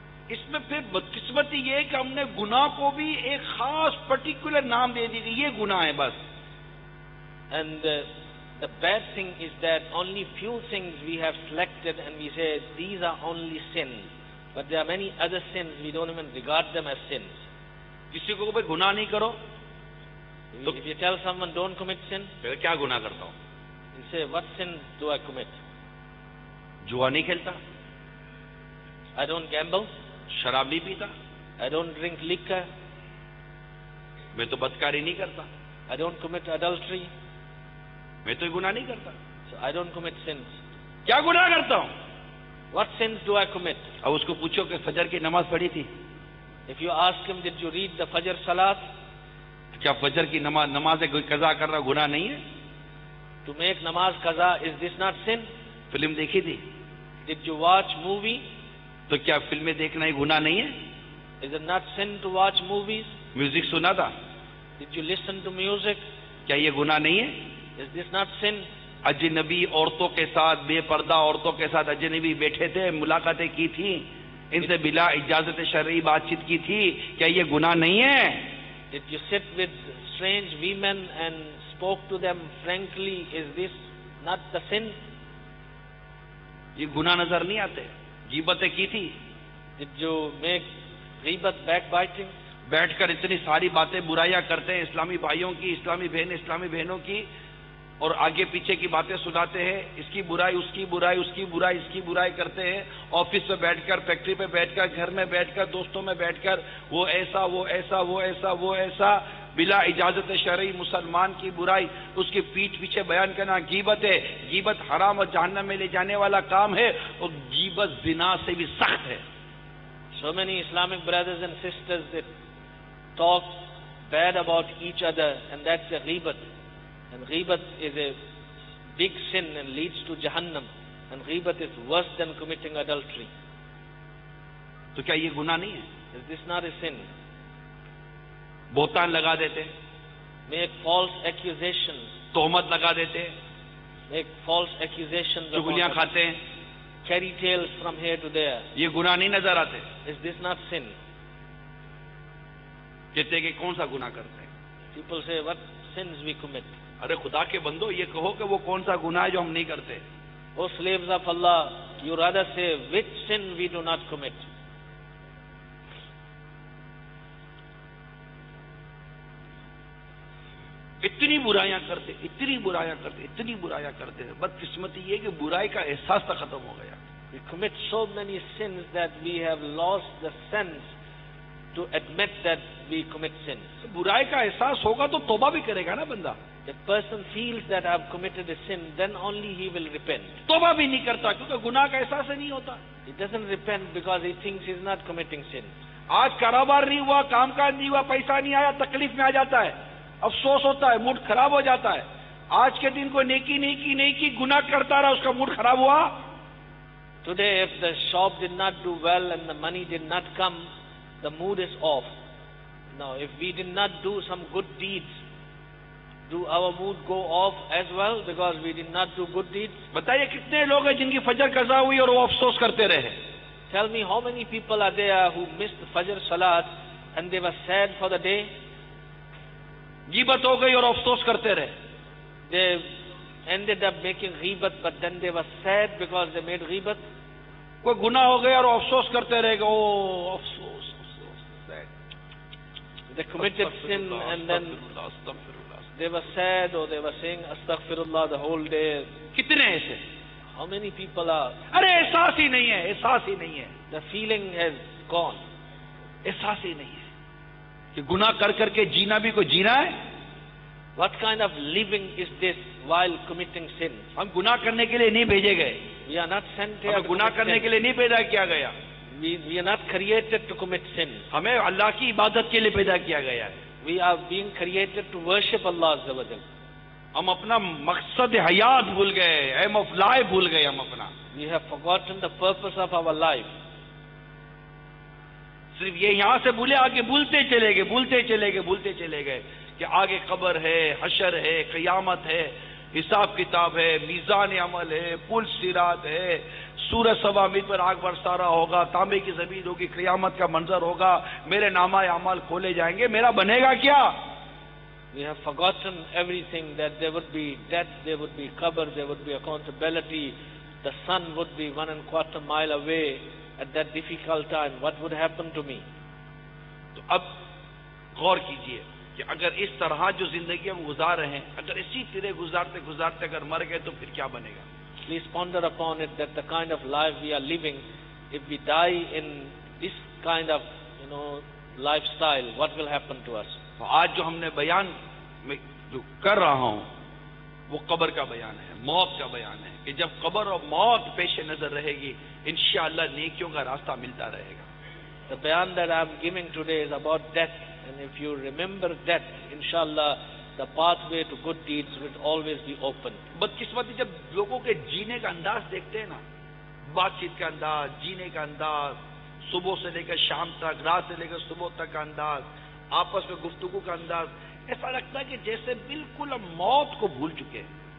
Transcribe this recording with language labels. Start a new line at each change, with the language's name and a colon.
Hindi: इसमें फिर बदकिस्मती ये है कि हमने गुनाह को भी एक खास पर्टिकुलर नाम दे दी कि ये गुनाह है बस.
English: And the bad thing is that only few things we have selected and we say these are only sins. But there are many other sins, we don't even regard them as sins.
Hindi: किसी को भाई गुनाह नहीं करो,
English: If you tell someone don't commit sin,
Hindi: फिर क्या गुनाह करता हूँ?
English: you say what sin do I commit?
Hindi: जुआ नहीं खेलता,
English: I don't gamble,
Hindi: शराब नहीं पीता,
English: I don't drink liquor,
Hindi: मैं तो बदकारी नहीं करता,
English: I don't commit adultery,
Hindi: मैं तो गुनाह नहीं करता.
English: so I don't commit sins.
Hindi: क्या गुनाह करता हूँ?
English: What sins do I commit?
Hindi: अब उसको पूछो कि फजर की नमाज पढ़ी थी,
English: If you ask him, did you read the Fajr Salat?
Hindi: क्या फजर की नमाज से कोई कज़ा करना गुनाह नहीं है?
English: To make namaz qaza, is this not sin?
Hindi: Film देखी थी,
English: Did you watch movie?
Hindi: तो क्या फिल्में देखना ही गुनाह नहीं है?
English: Is it not sin to watch movies?
Hindi: Music सुना था?
English: Did you listen to music?
Hindi: क्या ये गुनाह नहीं है?
English: Is this not sin?
Hindi: अजनबी औरतों के साथ, बेपर्दा औरतों के साथ अजनबी बैठे थे, मुलाकातें की थी, इनसे बिला इजाजत शरई बातचीत की थी, क्या ये गुनाह नहीं है?
English: Did you sit with strange women and spoke to them frankly? Is this not the sin?
Hindi: ये गुनाह नजर नहीं आते? गीबतें की थी,
English: Did you make ghibat, backbiting?
Hindi: बैठकर इतनी सारी बातें बुराइयां करते हैं इस्लामी भाइयों की, इस्लामी बहनों की, और आगे पीछे की बातें सुनाते हैं, इसकी बुराई, उसकी बुराई, उसकी बुराई, इसकी बुराई करते हैं, ऑफिस में बैठकर, फैक्ट्री पे बैठकर, घर में बैठकर, दोस्तों में बैठकर, वो ऐसा, वो ऐसा, वो ऐसा, वो ऐसा, बिला इजाजत शरई मुसलमान की बुराई उसकी पीठ पीछे बयान करना गीबत है। गीबत हराम और जहन्नम में ले जाने वाला काम है, और गीबत जिना से भी सख्त है।
English: So many Islamic brothers and sisters that talk bad about each other, and that's a ghibat. And ghibat is a big sin and leads to Jahannam. And ghibat is worse than committing adultery.
Hindi: तो क्या ये गुनाह नहीं है?
English: Is this not a sin?
Hindi: बोतान लगा देते,
English: Make false accusations.
Hindi: तोहमत लगा देते,
English: Make false accusations.
Hindi: चुगलियां
English: upon others.
Hindi: खाते हैं,
English: Carry tales from here to there.
Hindi: ये गुनाह नहीं नजर आते?
English: Is this not sin?
Hindi: कहते हैं कि कौन सा गुनाह करते हैं?
English: People say, what sins we commit?
Hindi: अरे खुदा के बंदो, ये कहो कि वो कौन सा गुनाह है जो हम नहीं करते।
English: O slaves of Allah, you rather say which sin we do not commit.
Hindi: इतनी बुराइयां करते, इतनी बुराइयां करते, इतनी बुराइयां करते हैं, बदकिस्मती ये कि बुराई का एहसास तक खत्म हो गया।
English: We commit so many sins that we have lost the sense to admit that we commit sins.
Hindi: बुराई का एहसास होगा तो तौबा भी करेगा ना बंदा।
English: If a person feels that I have committed a sin, then only he will repent.
Hindi: तौबा भी नहीं करता क्योंकि गुनाह का एहसास ही नहीं होता।
English: He doesn't repent because he thinks he is not committing sin.
Hindi: आज कारोबार नहीं हुआ, कामकाज नहीं हुआ, पैसा नहीं आया, तकलीफ में आ जाता है, अफसोस होता है, मूड खराब हो जाता है। आज के दिन कोई नेकी नहीं की, गुनाह करता रहा, उसका मूड खराब हुआ।
English: Today, if the shop did not do well and the money did not come, the mood is off. Now, if we did not do some good deeds, do our mood go off as well because we did not do good deeds?
Hindi: बताइए कितने लोग हैं जिनकी फजर कज़ा हुई और वो अफसोस करते रहे?
English: Tell me how many people are there who missed Fajr Salat and they were sad for the day?
Hindi: गीबत हो गई और अफसोस करते रहे।
English: They ended up making ghibat, but then they were sad because they made ghibat.
Hindi: कोई गुनाह हो गया और अफसोस करते रहेगा, ओ अफसोस अफसोस,
English: They committed sin and then they were sad or they were saying astaghfirullah the whole day.
Hindi: कितने ऐसे?
English: How many people are?
Hindi: अरे एहसास ही नहीं है, एहसास ही नहीं है,
English: The feeling has gone.
Hindi: एहसास ही नहीं है कि गुनाह कर करके जीना भी कोई जीना है।
English: What kind of living is this while committing sin?
Hindi: हम गुनाह करने के लिए नहीं भेजे गए,
English: We are not sent here
Hindi: हमें
English: to
Hindi: गुनाह
English: commit
Hindi: करने के
English: sin.
Hindi: लिए नहीं पैदा किया गया,
English: We are not created to commit sin.
Hindi: हमें अल्लाह की इबादत के लिए पैदा किया गया है।
English: We are being created to worship Allah Azza wa Jal.
Hindi: हम अपना मकसद हयात भूल गए,
English: aim of life
Hindi: भूल गए हम अपना।
English: We have forgotten the purpose of our life.
Hindi: सिर्फ ये यहां से भूले, आगे भूलते चले गए, भूलते चले गए, भूलते चले गए कि आगे कब्र है, हशर है, क़यामत है, हिसाब किताब है, मीज़ान अमल है, पुल सिरात है, सूरज सवा मील पर आग बरसा रहा होगा, तांबे की ज़मीन होगी, क़यामत का मंजर होगा, मेरे नामा अमाल खोले जाएंगे, मेरा बनेगा क्या?
English: We have forgotten everything, that there would be death, there would be qabr, there would be accountability. The sun would be 1.25 miles away at that difficult time. What would happen to me?
Hindi: तो अब गौर कीजिए कि अगर इस तरह जो जिंदगी हम गुजार रहे हैं, अगर इसी तरह गुजारते गुजारते अगर मर गए तो फिर क्या बनेगा?
English: Please ponder upon it, that the kind of life we are living, if we die in this kind of, lifestyle, what will happen to us?
Hindi: तो आज जो हमने बयान में जो कर रहा हूं वो कब्र का बयान है, मौत का बयान है कि जब कब्र और मौत पेश नजर रहेगी, इंशाअल्लाह नेकियों का रास्ता मिलता रहेगा।
English: The bayan that I am giving today is about death, and if you remember death, inshallah, the pathway to good deeds will always be open.
Hindi: बदकिस्मती जब लोगों के जीने का अंदाज देखते हैं ना, बातचीत का अंदाज, जीने का अंदाज, सुबह से लेकर शाम तक, रात से लेकर सुबह तक का अंदाज, आपस में गुफ्तगू का अंदाज, ऐसा लगता है कि जैसे बिल्कुल हम मौत को भूल चुके हैं।